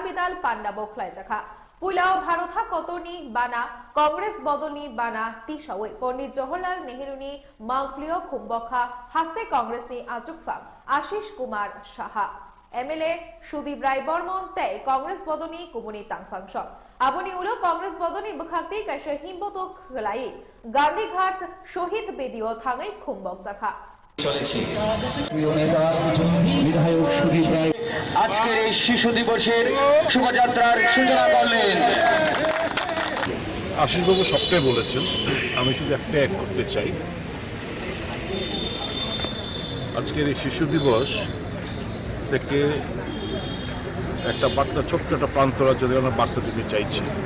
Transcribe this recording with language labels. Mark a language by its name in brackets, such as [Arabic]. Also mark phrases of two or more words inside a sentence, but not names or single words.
[Kok Borok] बिदाल पांडा बोखलाय जाखा पुलाव भारता कतनी बाना कांग्रेस बदनी बाना तिसावे पंडित जवाहरलाल नेहरूनी मांगफ्लियो खुम्बखा हास्ते कांग्रेस नि आजुकफा आशीष कुमार साहा एमएलए सुदीप राय बर्मन तै कांग्रेस बदनी कुमुनी तांगफांगसं आबनी उलो कांग्रेस बदनी बखाक्ति कैसे हिम्बतो खलाई गांधीघाट शहीद बेदियो थांगै खुम्बक जाखा [Bangla] চলেছে। প্রিয় নেতা বিধায়ক সুদীপ রায় আজকের এই শিশু দিবসের শোভাযাত্রার সূচনা করলেন। আশিসবাবু সবটাই বলেছেন, আমি শুধু একটা অ্যাড করতে চাই। আজকের এই শিশু দিবস থেকে একটা বার্তা, ছোট্ট একটা প্রান্তরা যদি আমরা বার্তা দিতে চাইছি।